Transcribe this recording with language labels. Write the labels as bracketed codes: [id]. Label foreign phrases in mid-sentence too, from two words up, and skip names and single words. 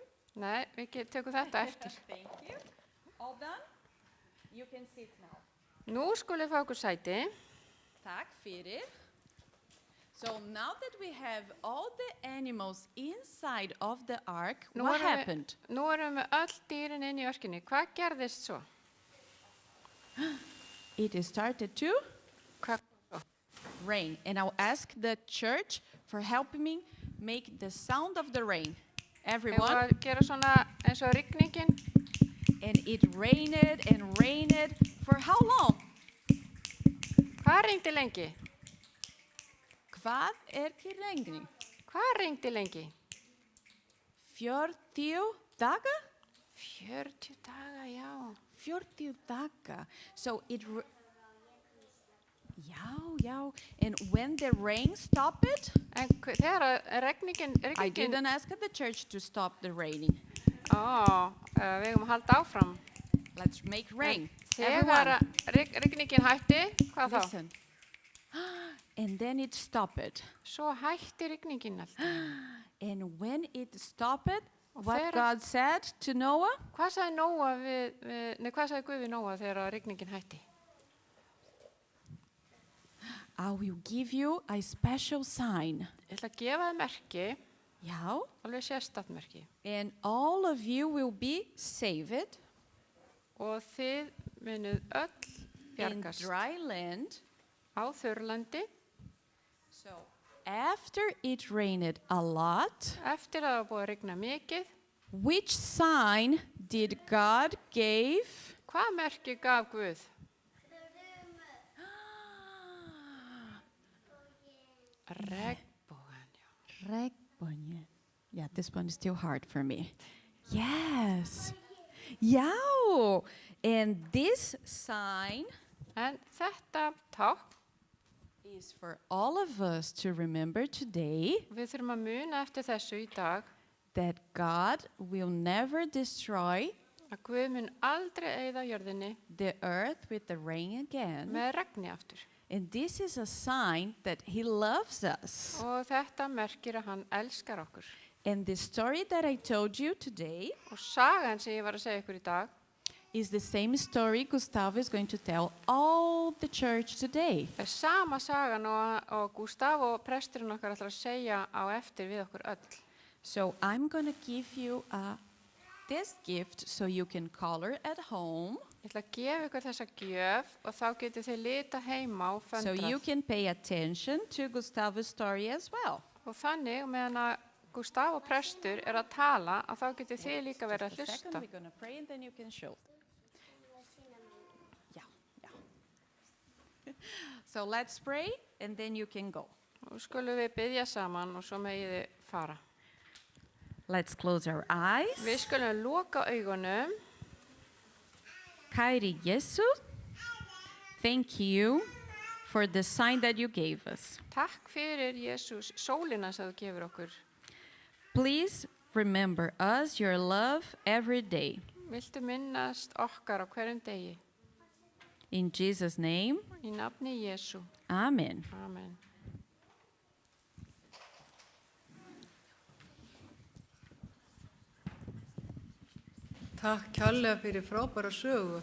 [is] Nei, við tökum þetta eftir. [en] Thank you. All done? You can sit now. [is] Nú skulið fá okkur sæti. Takk fyrir. [en] So now that we have all the animals inside of the ark, what happened? [is] Nú erum við öll dýrin inn í örkinni. Hvað gerðist svo? [en] It started to [is] Hvað svo? [en] rain. And I'll ask the church for helping me make the sound of the rain. [is] Við [en] Everyone. [is] að gera svona eins og rigningin. [en] And it rained for how long? [is] Hvað rigndi lengi? Hvað til lengri? Hvað rigndi lengi? 40 daga? 40 daga, já. 40 daga. [en] So it Já. And when the rain stopped, [is] En þegar rigningin... [en] I didn't ask the church to stop the raining. [is] Við erum að halda áfram. [en] Let's make rain. [is] Þegar rigningin hætti, hvað þá? [en] Listen. And then it stopped. [is] Svo hætti rigningin alltaf. [en] And when it stopped, what [is] þegar- [en] God said to Noah? [is] Hvað sagði Guð við Nóa þegar rigningin hætti? [en] I will give you a special sign. [is] Ég ætla að gefa þið merki, Já. alveg sérstætt merki. [en] And all of you will be saved [is] Og þið munuð öll [en] in [is] bjargast [en] dry land. [is] á þurrlandi. [en] So after it rained a lot, [is] Eftir að það var búið að rigna mikið, [en] which sign did God give? [is] hvað merki gaf Guð? Regnbogan, já. Regnbogin. [en] Yeah, this one is still hard for me. Yes. Yeah. And this sign [is] En þetta tákn, [en] is for all of us to remember today [is] við þurfum að muna eftir þessu í dag, [en] that God will never destroy [is] að Guð mun aldrei eyða jörðinni [en] the earth with the rain again. [is] með regni aftur. [en] And this is a sign that he loves us. [is] Og þetta merkir að hann elskar okkur. [en] And the story that I told you today [is] Og sagan sem ég var að segja ykkur í dag [en] is the same story Gustavo is going to tell all the church today. [is] er sama sagan og Gustavo, presturinn okkar, ætlar að segja á eftir við okkur öll. [en] So I'm going to give you this gift so you can color at home, [is] Ég ætla að gefa ykkur þessa gjöf og þá getur þið lita heima og [en] so you [is] föndrað. [en] can pay attention to Gustavo's story as well. [is] Og þannig, meðan að Gustavo prestur er að tala, að þá getur þið líka verið að [en] Just a second, [is] hlusta. [en] we're going to pray and then you can show. Yeah, yeah. So let's pray and then you can go. [is] Og skulum við biðja saman og svo megið þið fara. [en] Let's close our eyes. [is] Við skulum loka augunum. [en] Kæri Jesus, thank you for the sign that you gave us. [is] Takk fyrir Jésús sólina sem þú gefur okkur. [en] Please remember us, your love, every day. [is] Viltu minnast okkar á hverjum degi? [en] In Jesus' name, [is] Í nafni Jésú. [en] amen. [is] Amen. Takk kærlega fyrir frábæra sögu.